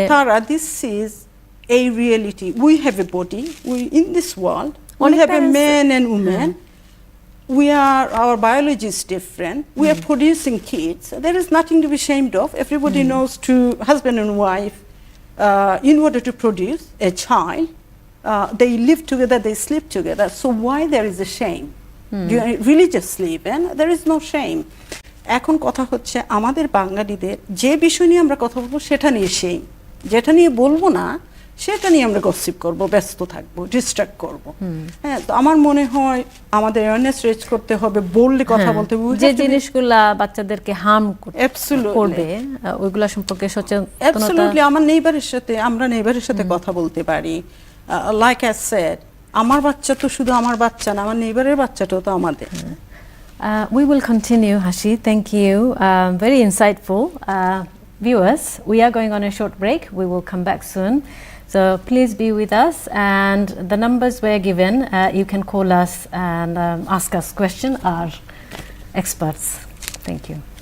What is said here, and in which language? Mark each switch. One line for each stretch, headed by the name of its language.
English: তারা this is a reality, we have a body, we in this world we have a man and woman, we are, our biology is different, we are producing kids, there is nothing to be ashamed of, everybody knows to husband and wife in order to produce a child, they live together, they sleep together, so why there is a shame? Religiously even there is no shame.
Bangla: এখন কথা হচ্ছে আমাদের বাঙালিদের যে বিষয় নিয়ে আমরা কথা বলবো সেটা নিয়ে shame, যেটা নিয়ে বলবো না সেটা নিয়ে আমরা গসিপ করব, ব্যস্ত থাকবো, ডিস্ট্রাক্ট করব। হ্যাঁ, তো আমার মনে হয় আমাদের অ্যাওয়ারনেস রেজ করতে হবে, বললে কথা বলতে হবে, যে জিনিসগুলা বাচ্চাদেরকে হার্ম করবে ওইগুলা সম্পর্কে সচেতনতা। অ্যাবসলিউটলি, আমার নেইবারের সাথে, আমরা নেইবারের সাথে কথা বলতে পারি,
English: like I said,
Bangla: আমার বাচ্চা তো শুধু আমার বাচ্চা না, আমার নেইবারের বাচ্চাটাও তো আমাদের।
English: We will continue, Hashi. Thank you. Very insightful. Viewers, we are going on a short break. We will come back soon. So please be with us, and the numbers were given. You can call us and ask us questions, our experts. Thank you.